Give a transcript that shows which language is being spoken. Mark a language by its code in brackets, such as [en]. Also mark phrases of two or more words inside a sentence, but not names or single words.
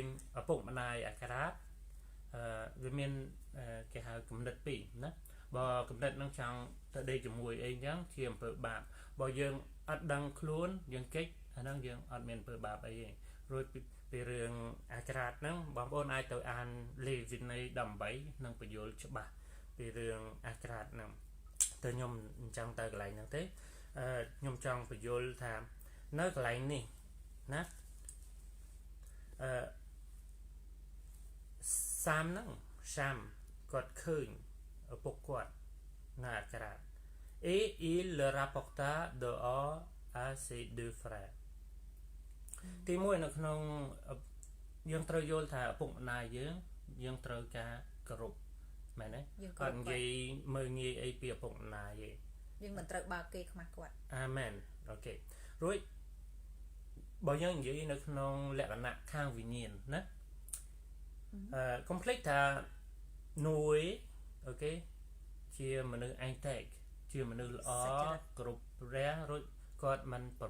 [km] ឪពុកម្ដាយអាក្រាតវាមានគេហៅគំនិតពីរណាបើគំនិតហ្នឹងចង់ទៅដេកជាមួយអីចឹងជាអំពើបាបបើយើងអត់ដឹងខ្លួនយើងកិច្ចអាហ្នឹងយើងអត់មានអំពើបាបអីទេរួចពីរឿងអាក្រាតហ្នឹងបងប្អូនអាចទៅអានលេវីនី18នឹងបញ្យល់ច្បាស់ពីរឿងអាក្រាតហ្នឹងទៅខ្ញុំអញ្ចឹងទៅកន្លែងហ្នឹងទេខ្ញុំចង់បញ្យល់ថានៅកន្លែងនេះណា សាមគាត់ឃើញពុកគាត់នៅអាក្រាត [fr] et il le rapporta dehors à ses deux frères [km] ទីមួយនៅក្នុងយើងត្រូវយល់ថាឪពុកម្ដាយយើងត្រូវការគោរពមែនទេអត់និយាយមើលងាយអីពីឪពុកម្ដាយទេ យើងមិនត្រូវបើកគេខ្មាស់គាត់ អាមែនអូខេរួចបើយើងនិយាយនៅក្នុងលក្ខណៈខាងវិញ្ញាណណាកុំភ្លេចថានួយអូខេជាមនុស្សឯងតេកជាមនុស្សល្អគ្រប់ព្រះរួចគាត់មិនប្រ